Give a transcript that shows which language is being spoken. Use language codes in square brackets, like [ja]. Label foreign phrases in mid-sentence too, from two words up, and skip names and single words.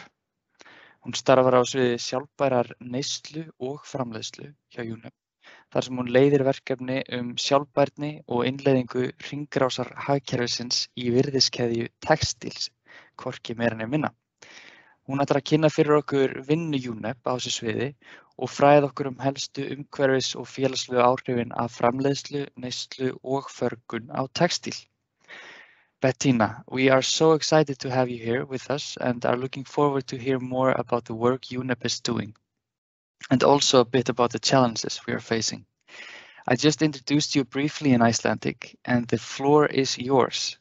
[is] Hún starfar á sviði sjálfbærrar neyslu og framleiðslu hjá UNEP, þar sem hún leiðir verkefni sjálfbærni og innleiðingu hringrásar hagkerfisins í virðiskeðju Textiles, hvorki meira né minna. Hún ætlar að kynna fyrir okkur vinnu UNEP á þessu sviði og fræða okkur helstu umhverfis- og félagslegu áhrifin af framleiðslu, neyslu og förgun á textíl. [en] Bettina, we are so excited to have you here with us and are looking forward to hear more about the work UNEP is doing and also a bit about the challenges we are facing. I just introduced you briefly in Icelandic and the floor is yours.